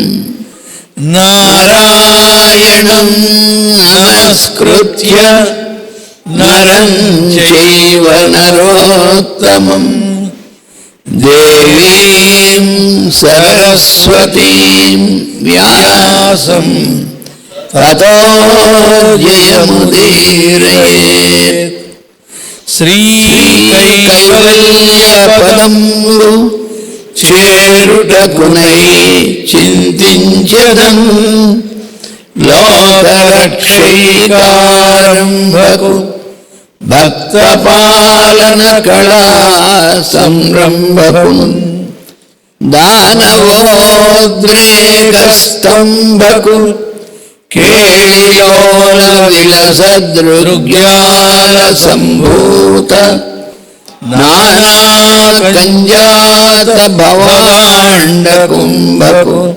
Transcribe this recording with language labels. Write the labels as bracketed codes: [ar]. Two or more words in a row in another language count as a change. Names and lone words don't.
[sa] नारायणं नमस्कृत्य नरं चैव नरोत्तमम् देवीं सरस्वतीं व्यासं ततो जयमुदीरयेत्। [te] श्रीकैवल्यपदं చేరుటకునై చింతించెదన్ లోకరక్షైకారంభకు భక్తపాలన కళా సంరంభకు దానవోద్రేకస్తంభకు కేళిలోల విలసదృగ్యాల సంభూత నానాకంజాత భవాండ కుంభకు